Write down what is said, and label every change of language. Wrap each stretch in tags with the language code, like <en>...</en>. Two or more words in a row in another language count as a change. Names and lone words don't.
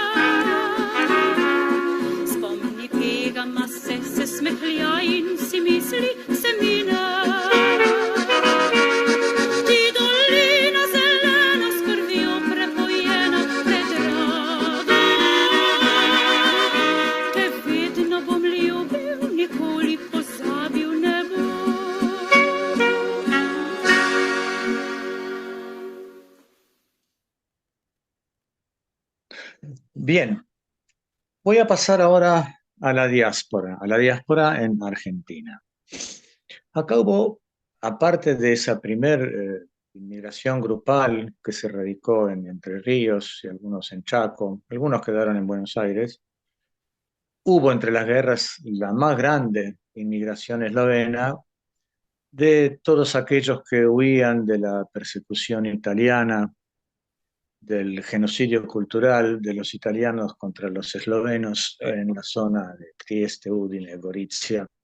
<sl>Spomni pegama se smehlja in si misli se mine. Ti dolina zelena s krvjo prepojena, predraga. Te vedno bom ljubil, nikoli pozabil ne bom.</sl> <es>Bien, voy a pasar ahora a la diáspora en Argentina. Acá hubo, aparte de esa primer inmigración grupal que se radicó en Entre Ríos y algunos en Chaco, algunos quedaron en Buenos Aires, hubo entre las guerras la más grande inmigración eslovena de todos aquellos que huían de la persecución italiana, del genocidio cultural de los italianos contra los eslovenos en la zona de Trieste, Udine, Gorizia.</es>